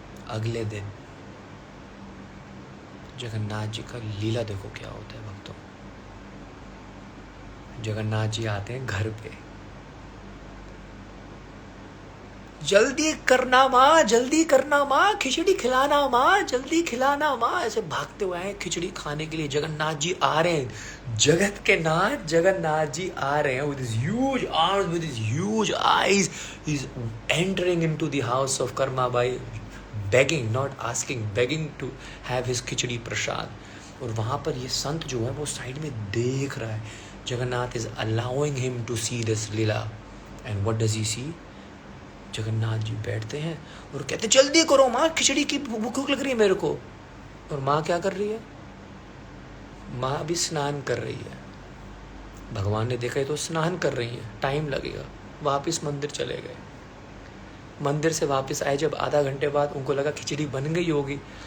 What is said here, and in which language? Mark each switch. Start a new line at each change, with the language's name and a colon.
Hindi: अगले दिन जगन्नाथ जी का लीला देखो क्या होता है भक्तों। जगन्नाथ जी आते हैं घर पे, जल्दी करना माँ, जल्दी करना माँ, खिचड़ी खिलाना माँ, जल्दी खिलाना माँ। ऐसे भागते हुए आए खिचड़ी खाने के लिए। जगन्नाथ जी आ रहे हैं,
English: जगत के नाथ जगन्नाथ जी आ रहे हैं, with his huge arms, with his huge eyes, he's entering into the house of Karma by begging, not asking, begging to have his khichdi prasad.
Hindi: और वहाँ पर ये संत जो है वो साइड में देख रहा है।
English: Jagannath is allowing him to see this leela, and what does he see?
Hindi: Jagannath ji बैठते हैं और कहते जल्दी करो माँ, खिचड़ी की भूख लग रही है मेरे को। और माँ क्या कर रही है? माँ भी स्नान कर रही है। भगवान ने देखा है तो स्नान कर रही है, टाइम लगेगा। वापस मंदिर चले गए। मंदिर से वापस आए जब आधा घंटे बाद, उनको लगा खिचड़ी बन गई होगी।